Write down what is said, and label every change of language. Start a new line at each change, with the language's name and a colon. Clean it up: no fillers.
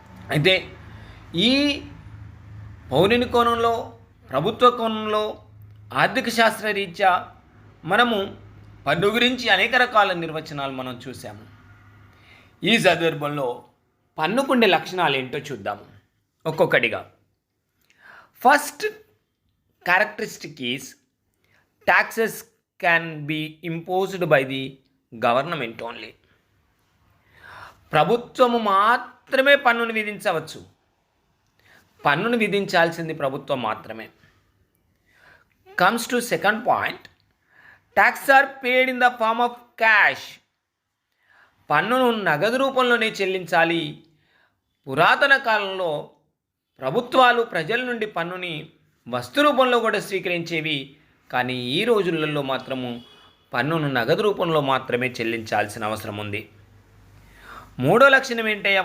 Telugu: అయితే ఈ పౌరుని కోణంలో, ప్రభుత్వ కోణంలో, ఆర్థిక శాస్త్ర రీత్యా మనము పన్ను గురించి అనేక రకాల నిర్వచనాలు మనం చూసాము. ఈ సందర్భంలో పన్నుకుండే లక్షణాలు ఏంటో చూద్దాము ఒక్కొక్కటిగా.
English: First characteristic is taxes can be imposed by the government only.
Telugu: ప్రభుత్వము మాత్రమే పన్నును విధించవచ్చు. పన్నును విధించాల్సింది ప్రభుత్వం మాత్రమే.
English: Comes to second point, tax are paid in the form of cash.
Telugu: పన్నును నగదు రూపంలోనే చెల్లించాలి. పురాతన కాలంలో ప్రభుత్వాలు ప్రజల నుండి పన్నుని వస్తు రూపంలో కూడా స్వీకరించేవి, కానీ ఈ రోజులలో మాత్రము పన్నును నగదు రూపంలో మాత్రమే చెల్లించాల్సిన అవసరం ఉంది. మూడో లక్షణం ఏంటయ్యా?